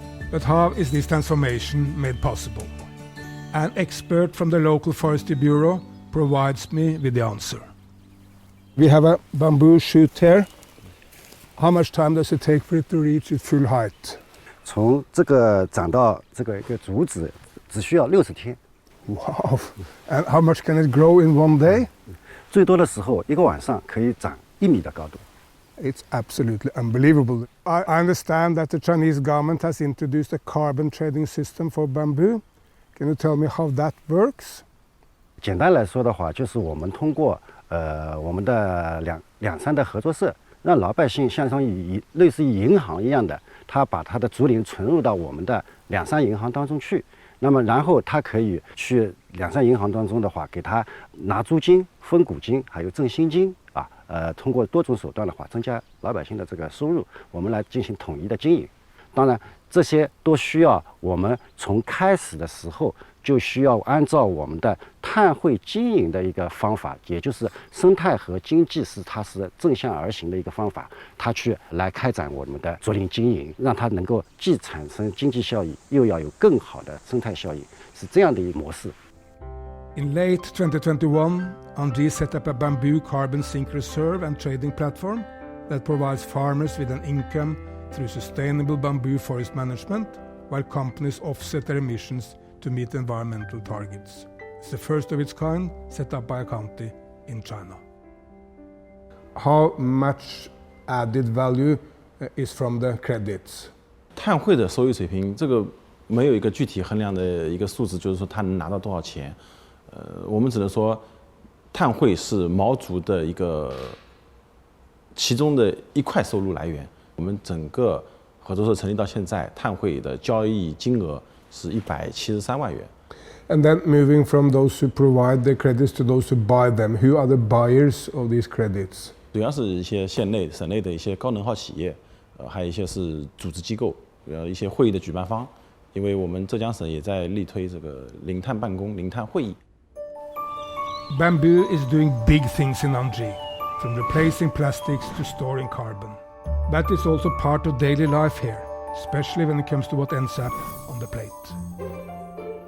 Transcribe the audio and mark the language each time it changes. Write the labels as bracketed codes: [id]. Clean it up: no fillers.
[en] But how is this transformation made possible? An expert from the local forestry bureau provides me with the answer. We have a bamboo shoot here. How much time does it take for it to reach its full height? [zh] 从这个长到这个一个竹子，只需要60天。 [en] Wow! And how much can it grow in one day? [zh] 最多的时候，一个晚上可以长1米的高度。 [en] It's absolutely unbelievable. I understand that the Chinese government has introduced a carbon trading system for bamboo. Can you tell me how that works? [zh] 简单来说的话，就是我们通过我们的两山的合作社，让老百姓像类似于银行一样的，他把他的竹林存入到我们的两山银行当中去。那么然后他可以去两山银行当中的话，给他拿租金、分股金，还有挣薪金啊。通过多种手段的话，增加老百姓的这个收入，我们来进行统一的经营。当然，这些都需要我们从开始的时候就需要按照我们的碳汇经营的一个方法，也就是生态和经济它是正向而行的一个方法，它去来开展我们的竹林经营，让它能够既产生经济效益，又要有更好的生态效益，是这样的一个模式。 [en] In late 2021, Anji set up a bamboo carbon sink reserve and trading platform that provides farmers with an income through sustainable bamboo forest management, while companies offset their emissions to meet environmental targets. It's the first of its kind set up by a county in China. How much added value is from the credits? [zh] 碳汇的收益水平，这个没有一个具体衡量的一个数字，就是说它能拿到多少钱。我们只能说，碳汇是毛竹的一个其中的一块收入来源。我们整个合作社成立到现在，碳汇的交易金额是173万元。 [en] And then moving from those who provide the credits to those who buy them, who are the buyers of these credits? [zh] 主要是一些县内、省内的一些高能耗企业，还有一些是组织机构，一些会议的举办方。因为我们浙江省也在力推这个零碳办公、零碳会议。 [en] Bamboo is doing big things in Anji, from replacing plastics to storing carbon. That is also part of daily life here, especially when it comes to what ends up on the plate.